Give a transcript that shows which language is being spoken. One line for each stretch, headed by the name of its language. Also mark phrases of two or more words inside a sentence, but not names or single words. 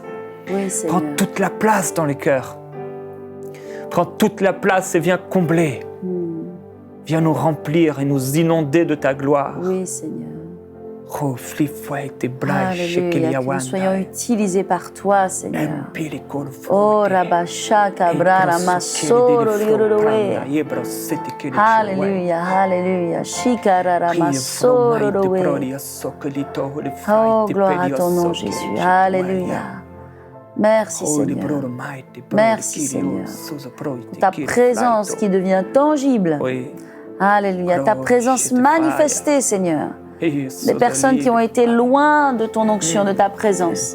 French: Oui, Seigneur. prend toute la place dans les cœurs. Prends toute la place et viens combler. Viens nous remplir et nous inonder de ta gloire. Oui, Seigneur. Oh, Alléluia, que nous soyons utilisés par toi, Seigneur. Oh, Rabasha, Cabrara, Masoro, Liuruwe. Alléluia, Alléluia. Shikarara, Masoro, Liuruwe. Oh, gloire à ton nom, Jésus. Alléluia. Merci, Seigneur. Merci, Seigneur. Pour ta présence qui devient tangible. Oui. Alléluia. Ta présence manifestée, Seigneur. Des personnes qui ont été loin de ton onction, de ta présence.